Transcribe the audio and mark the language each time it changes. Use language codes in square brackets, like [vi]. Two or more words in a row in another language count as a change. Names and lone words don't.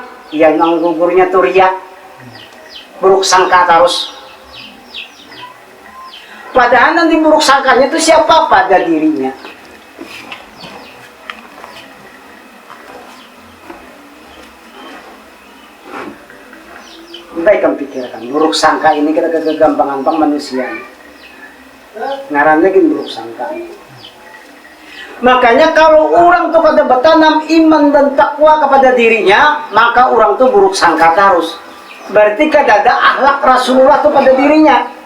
[id] Yang gugurnya tuh riya, buruk sangka terus. Padahal nanti buruk sangkanya itu siapa? Pada dirinya. Baik kamu pikirkan, buruk sangka ini kita kegampangan manusia. Ngaran lagi buruk sangka. Makanya kalau orang tuh kada bertanam iman dan takwa kepada dirinya, maka orang tuh buruk sangka terus. Berarti kada ada akhlak Rasulullah tuh pada dirinya.